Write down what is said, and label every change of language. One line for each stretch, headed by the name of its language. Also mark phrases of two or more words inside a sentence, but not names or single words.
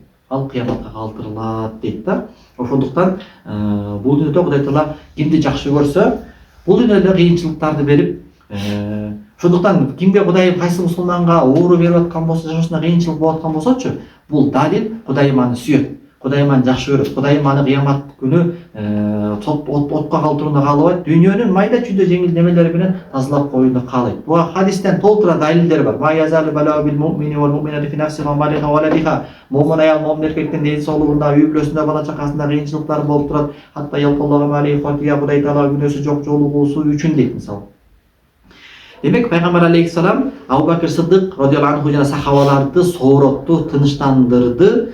Kyrgyz: Ал кыяматка калтырылат дейт да. Ошондуктан бул дүйнөдө Кудай Таала кимди жакшы көрсө, бул дүйнөдө кыйынчылыктарды берип, ошондуктан кимге Кудайым кайсы мусулманга оору берип аткан болсо, жашоосуна кыйынчылык болуп аткан болсочу, бул далил Кудайым аны сүйөт. Кудайым аны жакшы көрөт. Кудайым аны кыямат күнү отко калтырууну каалабайт. Дүйнөнүн майда чүйдө жеңил немелери менен тазалап коюуну каалайт. Буга хадистен толтура далилдер бар.
Arabic: ما يزال البلاء بالمؤمن والمؤمنة في نفسه وماله وولده.
Kyrgyz: Муъмин аял, муъмин эркектин ден соолугунда, үй бүлөсүндө, бала чакасында кыйынчылыктар болуп турат.
Arabic: حتى يلقى الله ما عليه خطيئة,
Kyrgyz: Кудай Таала күнөөсү жок жолугуусу үчүн дейт мисалы. Демек пайгамбар алейхиссалам Абу Бакр Сыддык
Arabic: رضي الله عنه
Kyrgyz: жана сахабаларды сооротту, тынычтандырды.